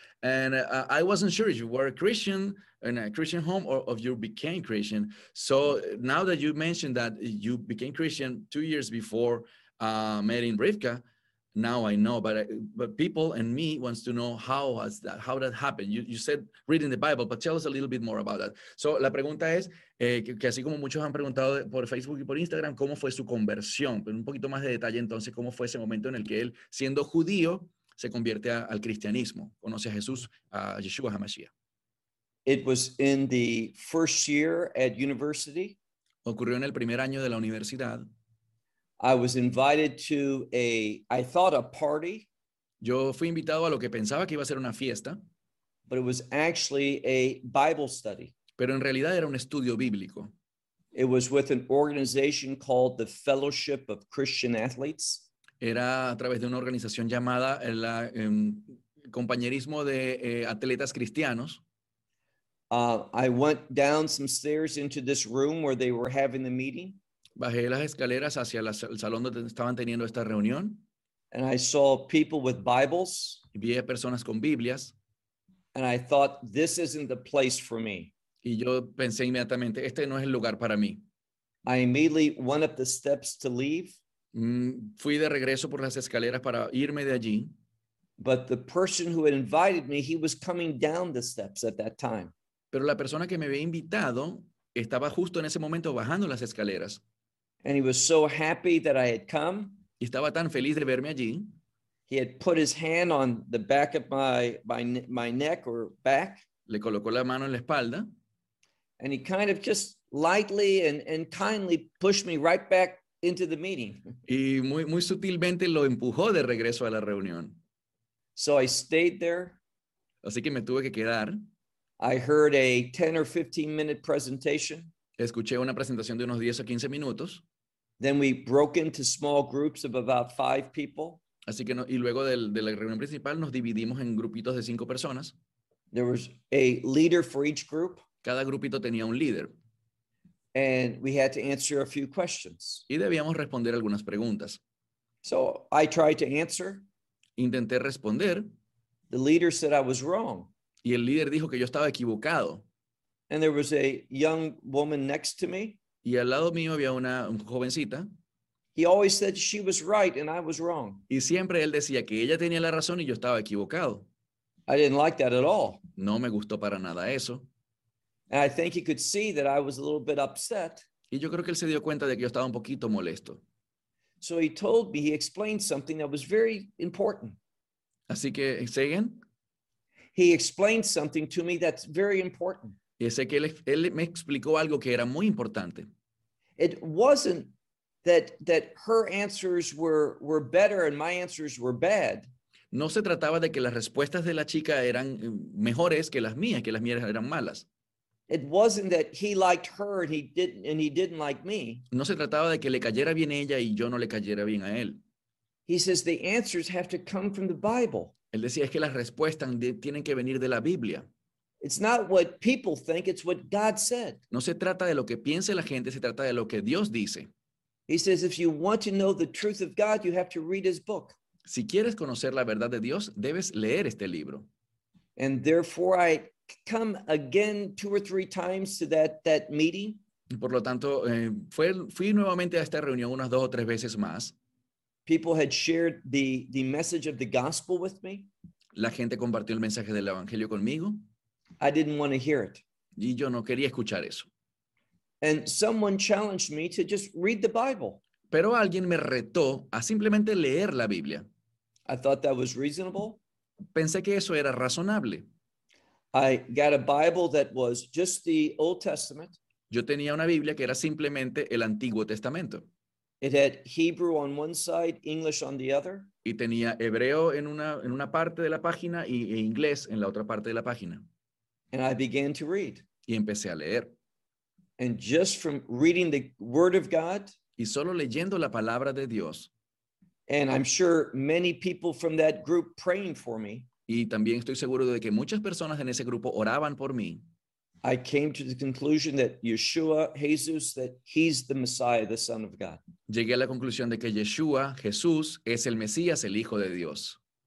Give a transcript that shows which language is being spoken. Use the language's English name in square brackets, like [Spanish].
[English] And I wasn't sure if you were a Christian in a Christian home or if you became Christian. So now that you mentioned that you became Christian 2 years before meeting Rivka, now I know, but people and me wants to know how that happened. You said reading the Bible, but tell us a little bit more about that. [Spanish] So la pregunta es, que así como muchos han preguntado por Facebook y por Instagram, ¿cómo fue su conversión? Pero un poquito más de detalle entonces, ¿cómo fue ese momento en el que él, siendo judío, se convierte al cristianismo? ¿Conoce a Jesús, a Yeshua HaMashiach? [English] It was in the first year at university. [Spanish] Ocurrió en el primer año de la universidad. [English] I was invited to a party. [Spanish] Yo fui invitado a lo que pensaba que iba a ser una fiesta. [English] But it was actually a Bible study. [Spanish] Pero en realidad era un estudio bíblico. [English] It was with an organization called the Fellowship of Christian Athletes. [Spanish] Era a través de una organización llamada el Compañerismo de Atletas Cristianos. [English] I went down some stairs into this room where they were having the meeting. [Spanish] Bajé las escaleras hacia el salón donde estaban teniendo esta reunión. [English] And I saw people with Bibles. [Spanish] Y vi a personas con Biblias. [English] And I thought, this isn't the place for me. [Spanish] Y yo pensé inmediatamente, este no es el lugar para mí. [English] I immediately went up the steps to leave. [Spanish] Fui de regreso por las escaleras para irme de allí. [English] But the person who had invited me, he was coming down the steps at that time. [Spanish] Pero la persona que me había invitado estaba justo en ese momento bajando las escaleras. [English] And he was so happy that I had come. [Spanish] Y estaba tan feliz de verme allí. [English] He had put his hand on the back of my neck or back. [Spanish] Le colocó la mano en la espalda. [English] And he kind of just lightly and kindly pushed me right back into the meeting. [Spanish] Y muy, muy sutilmente lo empujó de regreso a la reunión. [English] So I stayed there. [Spanish] Así que me tuve que quedar. [English] I heard a 10 or 15 minute presentation. [Spanish] Escuché una presentación de unos 10 a 15 minutos. [English] Then we broke into small groups of about 5 people. [Spanish] Así que no, y luego de la reunión principal nos dividimos en grupitos de 5 personas. [English] There was a leader for each group. [Spanish] Cada grupito tenía un líder. [English] And we had to answer a few questions. [Spanish] Y debíamos responder algunas preguntas. [English] So I tried to answer. [Spanish] Intenté responder. [English] The leader said I was wrong. [Spanish] Y el líder dijo que yo estaba equivocado. [English] And there was a young woman next to me. [Spanish] Y al lado mío había una jovencita. [English] He always said she was right and I was wrong. [Spanish] Y siempre él decía que ella tenía la razón y yo estaba equivocado. [English] I didn't like that at all. [Spanish] No me gustó para nada eso. [English] And I think he could see that I was a little bit upset. [Spanish] Y yo creo que él se dio cuenta de que yo estaba un poquito molesto. [English] So he told me, he explained something that was very important. [Spanish] Así que, ¿siguen? [English] He explained something to me that's very important. [Spanish] Y sé que él me explicó algo que era muy importante. [English] It wasn't that her answers were better and my answers were bad. [Spanish] No se trataba de que las respuestas de la chica eran mejores que las mías eran malas. [English] It wasn't that he liked her and he didn't like me. [Spanish] No se trataba de que le cayera bien ella y yo no le cayera bien a él. [English] He says the answers have to come from the Bible. [Spanish] Él decía, es que las respuestas tienen que venir de la Biblia. [English] It's not what people think, it's what God said. [Spanish] No se trata de lo que piense la gente, se trata de lo que Dios dice. [English] He says, if you want to know the truth of God, you have to read his book. [Spanish] Si quieres conocer la verdad de Dios, debes leer este libro. [English] And therefore I come again two or three times to that meeting. [Spanish] Y por lo tanto, fui nuevamente a esta reunión unas dos o tres veces más. [English] People had shared the message of the gospel with me. [Spanish] La gente compartió el mensaje del evangelio conmigo. [English] I didn't want to hear it. [Spanish] Y yo no quería escuchar eso. [English] And someone challenged me to just read the Bible. [Spanish] Pero alguien me retó a simplemente leer la Biblia. [English] I thought that was reasonable. [Spanish] Pensé que eso era razonable. [English] I got a Bible that was just the Old Testament. [Spanish] Yo tenía una Biblia que era simplemente el Antiguo Testamento. [English] It had Hebrew on one side, English on the other. [Spanish] Y tenía hebreo en una parte de la página y inglés en la otra parte de la página. [English] And I began to read. [Spanish] Y empecé a leer. [English] And just from reading the Word of God. [Spanish] Y solo leyendo la palabra de Dios. [English] And I'm sure many people from that group praying for me. [Spanish] Y también estoy seguro de que muchas personas en ese grupo oraban por mí. [English] I came to the conclusion that Yeshua, Jesus, that he's the Messiah, the Son of God. [Spanish] Llegué a la conclusión de que Yeshua, Jesús, es el Mesías, el Hijo de Dios.